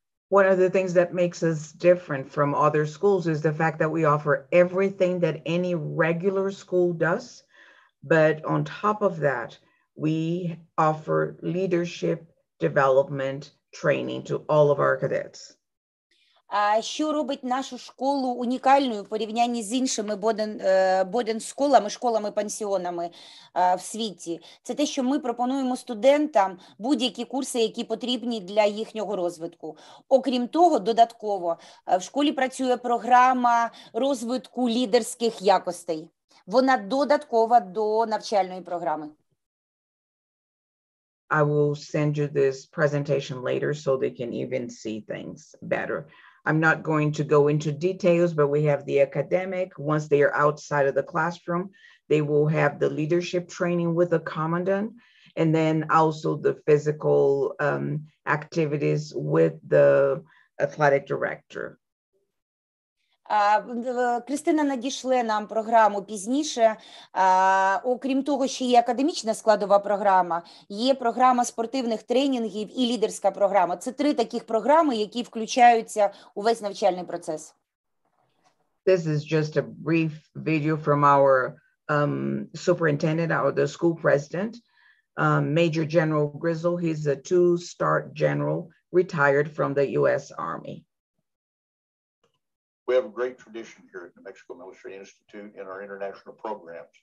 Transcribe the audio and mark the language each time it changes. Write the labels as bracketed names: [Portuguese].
[English] One of the things that makes us different from other schools is the fact that we offer everything that any regular school does. But on top of that, we offer leadership development training to all of our cadets. [Ukrainian] Що робить нашу школу унікальною в порівнянні з іншими боден-школами, школами-пансіонами в світі? Це те, що ми пропонуємо студентам будь-які курси, які потрібні для їхнього розвитку. Окрім того, додатково, в школі працює програма розвитку лідерських якостей. Вона додаткова до навчальної програми. [English] I will send you this presentation later so they can even see things better. I'm not going to go into details, but we have the academic. Once they are outside of the classroom, they will have the leadership training with the commandant, and then also the physical activities with the athletic director. [Ukrainian] Кристина надішле нам програму пізніше. Окрім того, що є академічна складова програма, є програма спортивних тренінгів і лідерська програма. Це 3 таких програми, які включаються у весь навчальний процес. [English] This is just a brief video from our superintendent, the school president, Major General Grizzle. He's a 2-star general, retired from the U.S. Army. We have a great tradition here at New Mexico Military Institute in our international programs.